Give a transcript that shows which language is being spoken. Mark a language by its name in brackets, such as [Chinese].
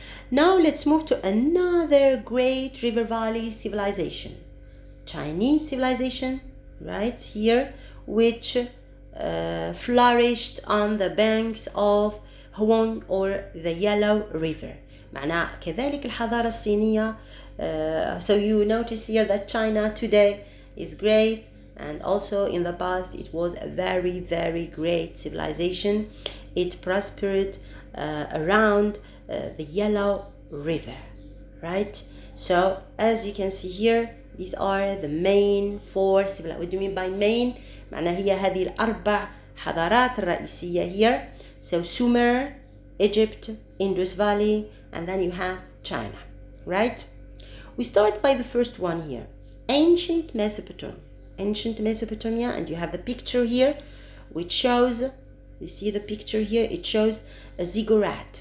[English] Now let's move to another great river valley civilization, Chinese civilization, right here, which flourished on the banks of Huang or the Yellow River. [Arabic] معناه كذلك الحضارة الصينية. [English] So you notice here that China today is great, and also in the past it was a very, very great civilization. It prospered around the Yellow River, right? So as you can see here, these are the main four civilizations. What do you mean by main? [Arabic] معناها هي هذه الأربع حضارات الرئيسية here. [English] So Sumer, Egypt, Indus Valley, and then you have China, right? We start by the first one here, ancient Mesopotamia. Ancient Mesopotamia, and you have the picture here which shows, you see the picture here, it shows a ziggurat.